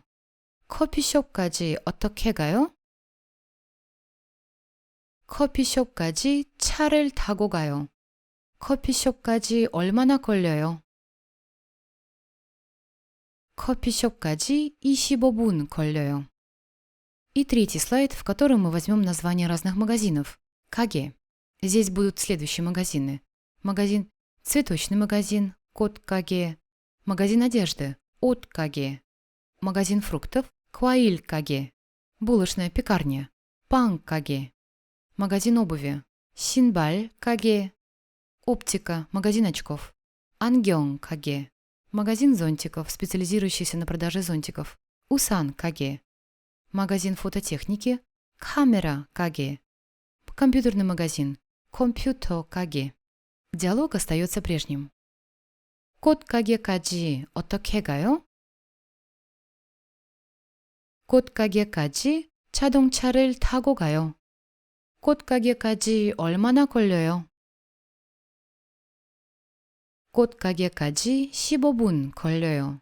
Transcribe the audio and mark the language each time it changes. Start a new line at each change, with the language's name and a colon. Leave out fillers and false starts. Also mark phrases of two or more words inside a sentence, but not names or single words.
Korean: 커피숍까지 어떻게 가요? 커피숍까지 차를 타고 가요. 커피숍까지 얼마나 걸려요? 커피숍까지 25분 걸려요.
Russian: И третий слайд, в котором мы возьмем названия разных магазинов. Каге. Здесь будут следующие магазины. Магазин цветочный магазин,
Korean: 꽃 가게.
Russian: Магазин одежды,
Korean: 옷 가게.
Russian: Магазин фруктов,
Korean: 과일 가게.
Russian: Булочная пекарня,
Korean: 빵 가게.
Russian: Магазин обуви,
Korean: 신발 가게.
Russian: Оптика, магазин очков,
Korean: 안경 가게.
Russian: Магазин зонтиков, специализирующийся на продаже зонтиков,
Korean: 우산 가게.
Russian: Магазин фототехники,
Korean: 카메라 가게.
Russian: Компьютерный магазин,
Korean: 컴퓨터 가게.
Russian: Диалог остается прежним.
Korean: 꽃 가게까지 어떻게 가요? 꽃 가게까지 자동차를 타고 가요. 꽃 가게까지 얼마나 걸려요? 꽃 가게까지 15분 걸려요.